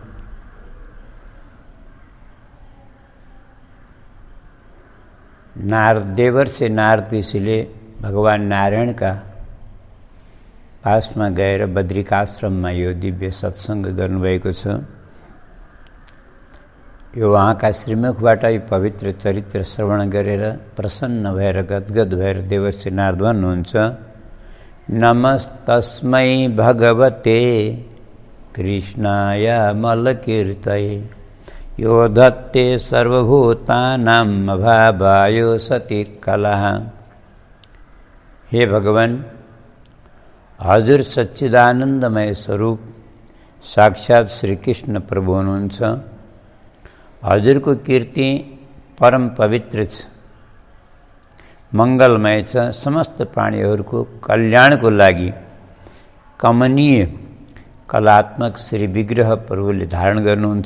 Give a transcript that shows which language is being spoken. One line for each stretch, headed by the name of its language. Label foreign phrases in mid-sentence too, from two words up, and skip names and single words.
Nepali: देवर्षि नारद ऋषिले भगवान नारायणका पासमा गएर बद्रिकाश्रममा यो दिव्य सत्सङ्ग गर्नुभएको छ। यो उहाँका श्रीमुखबाट पवित्र चरित्र श्रवण गरेर प्रसन्न भएर गदगद भएर देवर्षि नारद भन्नुहुन्छ,
Sanskrit: नमस्तस्मै भगवते कृष्णाय मलकीर्तये यो धत्ते सर्वभूतानां अभावायो सति कलः।
Nepali: हे भगवान, हजुर सच्चिदानन्दमय स्वरूप साक्षात् श्री कृष्ण प्रभु हुनुहुन्छ। हजुरको कीर्ति परम पवित्र छ, मङ्गलमय छ। समस्त प्राणीहरूको कल्याणको लागि कमनीय कलात्मक श्री विग्रह प्रभुले धारण गर्नुहुन्छ।